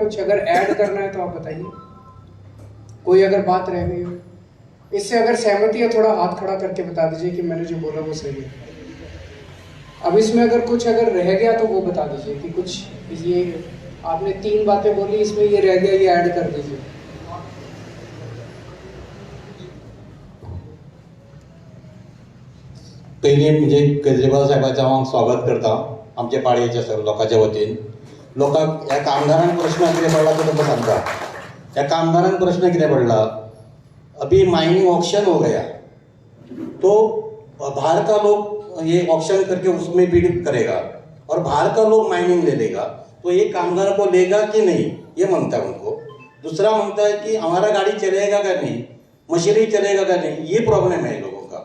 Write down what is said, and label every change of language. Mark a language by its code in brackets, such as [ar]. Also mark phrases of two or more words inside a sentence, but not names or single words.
[hi] कुछ अगर ऐड करना है तो आप बताइए, कोई अगर बात रह गई हो। इससे अगर सहमति है थोड़ा हाथ खड़ा करके बता दीजिए कि मैंने जो बोला वो सही है। अब इसमें अगर कुछ अगर रह गया तो वो बता दीजिए कि कुछ, ये आपने 3 बातें बोली, इसमें ये रह गया, ये ऐड कर दीजिए। [kok] पयलीं म्हणजे केजरीवाल साहेबाचें हांव स्वागत करता आमच्या पाळयेच्या सगळ्या लोकांच्या वतीन। लोकांक ह्या कामगारांक प्रश्न कितें पडला तो तुमकां सांगता। ह्या कामगारांक प्रश्न कितें पडला, [hi] अभी [en] mining auction [hi] हो गया तो बाहर का लोग ये ऑक्शन करके उसमें बिड करेगा और बाहर का लोग माइनिंग ले लेगा, तो ये कामगार को लेगा कि नहीं, ये मांगता है उनको। दूसरा मांगता है कि हमारा गाड़ी चलेगा का नहीं, मशीनरी चलेगा का नहीं, ये प्रॉब्लम है लोगों का।